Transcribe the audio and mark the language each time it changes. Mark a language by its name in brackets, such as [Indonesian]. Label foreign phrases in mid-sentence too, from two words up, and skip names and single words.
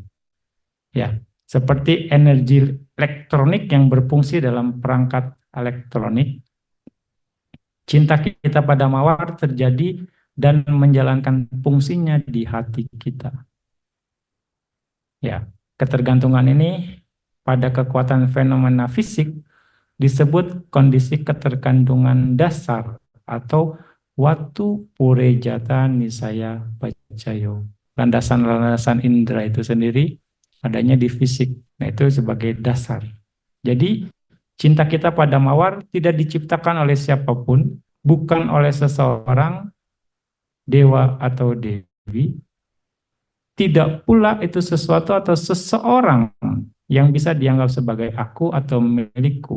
[Indonesian] Ya, seperti energi elektronik yang berfungsi dalam perangkat elektronik, cinta kita pada mawar terjadi dan menjalankan fungsinya di hati kita. Ya, ketergantungan ini pada kekuatan fenomena fisik disebut kondisi ketergantungan dasar atau [Pali] watu purejata nisaya pacayo. [Indonesian] Landasan-landasan indera itu sendiri adanya di fisik. Nah, itu sebagai dasar. Jadi, cinta kita pada mawar tidak diciptakan oleh siapapun, bukan oleh seseorang, dewa atau dewi. Tidak pula itu sesuatu atau seseorang yang bisa dianggap sebagai aku atau milikku.